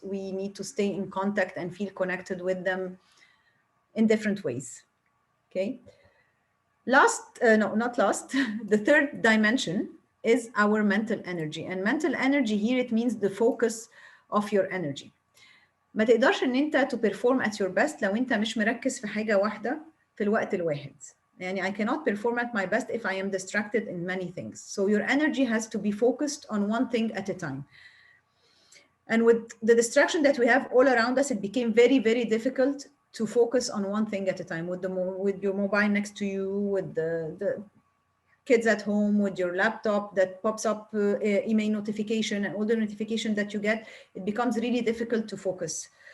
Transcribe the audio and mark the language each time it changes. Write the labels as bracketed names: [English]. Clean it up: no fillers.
[English] We need to stay in contact and feel connected with them in different ways. Okay. Not last, the third dimension is our mental energy. And mental energy here, it means the focus of your energy. [Arabic] ما تقدرش ان انت [English] to perform at your best [Arabic] لو انت مش مركز في حاجة واحدة في الوقت الواحد. يعني [English] I cannot perform at my best if I am distracted in many things. So your energy has to be focused on one thing at a time. And with the distraction that we have all around us, it became very, very difficult to focus on one thing at a time. With your mobile next to you, with the kids at home, with your laptop that pops up email notification and all the notification that you get, it becomes really difficult to focus.